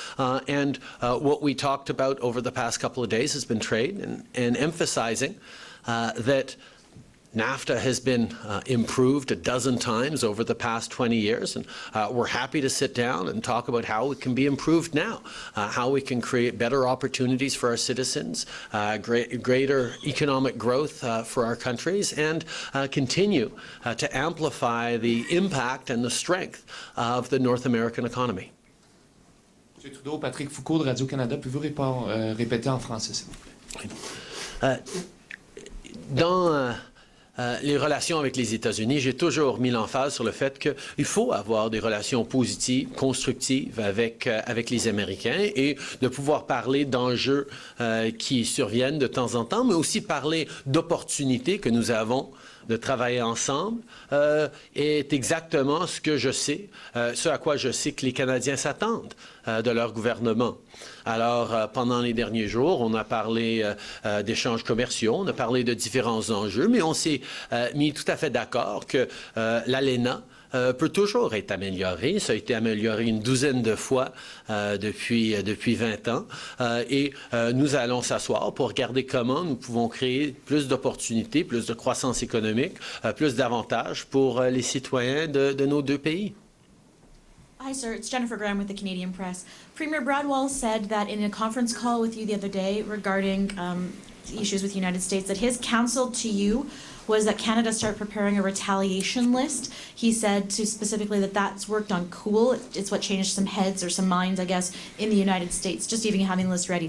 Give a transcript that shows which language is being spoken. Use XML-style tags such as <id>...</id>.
<en>And what we talked about over the past couple of days has been trade and emphasizing that NAFTA has been improved a dozen times over the past 20 years, and we're happy to sit down and talk about how it can be improved now, how we can create better opportunities for our citizens, greater economic growth for our countries, and continue to amplify the impact and the strength of the North American economy.</en> <fr>Monsieur Trudeau, Patrick Foucault de Radio-Canada, pouvez-vous répéter en français, s'il vous plaît? Dans les relations avec les États-Unis, j'ai toujours mis l'emphase sur le fait qu'il faut avoir des relations positives, constructives avec les Américains et de pouvoir parler d'enjeux qui surviennent de temps en temps, mais aussi parler d'opportunités que nous avons de travailler ensemble est exactement ce que je sais, ce à quoi je sais que les Canadiens s'attendent de leur gouvernement. Alors, pendant les derniers jours, on a parlé d'échanges commerciaux, on a parlé de différents enjeux, mais on s'est mis tout à fait d'accord que l'ALENA peut toujours être amélioré. Ça a été amélioré une douzaine de fois depuis 20 ans. Et nous allons s'asseoir pour regarder comment nous pouvons créer plus d'opportunités, plus de croissance économique, plus d'avantages pour les citoyens de nos deux pays.</fr> <en>Hi, sir. It's Jennifer Graham with the Canadian Press. Premier Bradwell said that in a conference call with you the other day regarding issues with the United States that his counsel to you was that Canada start preparing a retaliation list. He said specifically that that's worked on cool. It's what changed some heads or some minds, I guess, in the United States, just even having the list ready.</en>